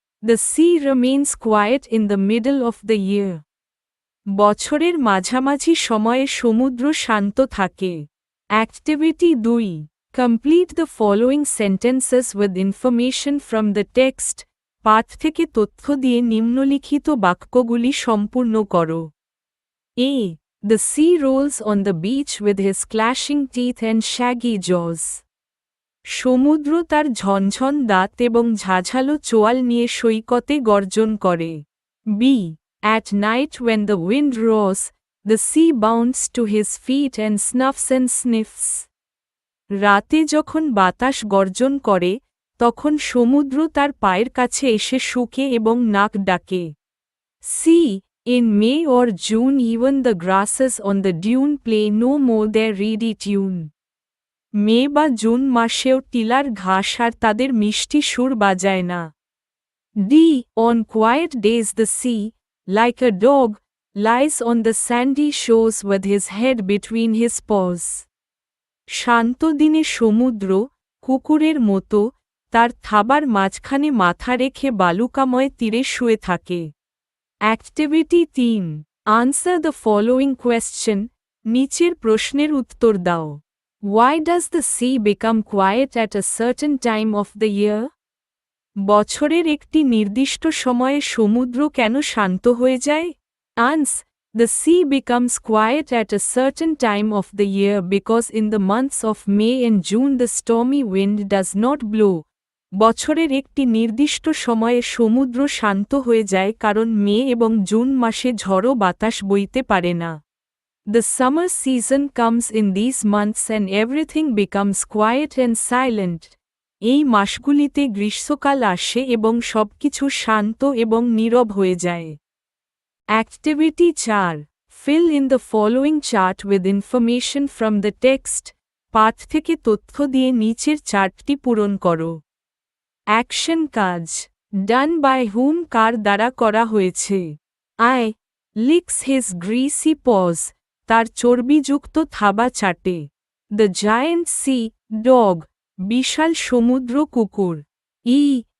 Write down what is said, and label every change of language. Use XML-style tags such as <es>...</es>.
<en>the sea remains quiet in the middle of the year,</en> <bn>বছরের মাঝামাঝি সময়ে সমুদ্র শান্ত থাকে।</bn> <en>activity 2, complete the following sentences with information from the text,</en> <bn>পাঠ থেকে তথ্য দিয়ে নিম্নলিখিত বাক্যগুলি সম্পূর্ণ করো।</bn> <en>A. The sea rolls on the beach with his clashing teeth and shaggy jaws.</en> <bn>সমুদ্র তার ঝনঝন দাঁত এবং ঝাঝালো চোয়াল নিয়ে সৈকতে গর্জন করে।</bn> <en>B. At night when the wind roars, the sea bounds to his feet and snuffs and sniffs.</en> <bn>রাতে যখন বাতাস গর্জন করে, তখন সমুদ্র তার পায়ের কাছে এসে শুকে এবং নাক ডাকে।</bn> <en>C. In May or June even the grasses on the dune play no more their reedy tune.</en> <bn>মে বা জুন মাসেও টিলার ঘাস আর তাদের মিষ্টি সুর বাজায় না।</bn> <en>D. On quiet days the sea, like a dog, lies on the sandy shores with his head between his paws.</en> <bn>শান্ত দিনে সমুদ্র, কুকুরের মতো, তার থাবার মাঝখানে মাথা রেখে বালুকাময় তীরে শুয়ে থাকে।</bn> <en>activity 3, answer the following question,</en> <bn>নিচের প্রশ্নের উত্তর দাও।</bn> <en>Why does the sea become quiet at a certain time of the year?</en> <bn>বছরের একটি নির্দিষ্ট সময়ে সমুদ্র কেন শান্ত হয়ে যায়?</bn> <en>Ans. The sea becomes quiet at a certain time of the year because in the months of May and June the stormy wind does not blow.</en> <bn>বছরের একটি নির্দিষ্ট সময়ে সমুদ্র শান্ত হয়ে যায় কারণ মে এবং জুন মাসে ঝড়ো বাতাস বইতে পারে না।</bn> <en>The summer season comes in these months and everything becomes quiet and silent.</en> <bn>এই মাসগুলিতে গ্রীষ্মকাল আসে এবং সবকিছু শান্ত এবং নীরব হয়ে যায়।</bn> <en>activity 4, fill in the following chart with information from the text,</en> <bn>পাঠ থেকে তথ্য দিয়ে নিচের চার্টটি পূরণ করো।</bn> <en>action কাজ, done by whom,</en> <bn>কার দ্বারা করা হয়েছে।</bn> <en>I. Licks his greasy paws,</en> <bn>তার চর্বিযুক্ত থাবা চাটে।</bn> <en>the giant sea dog,</en> <bn>বিশাল সমুদ্র কুকুর।</bn> <en>ই.</en>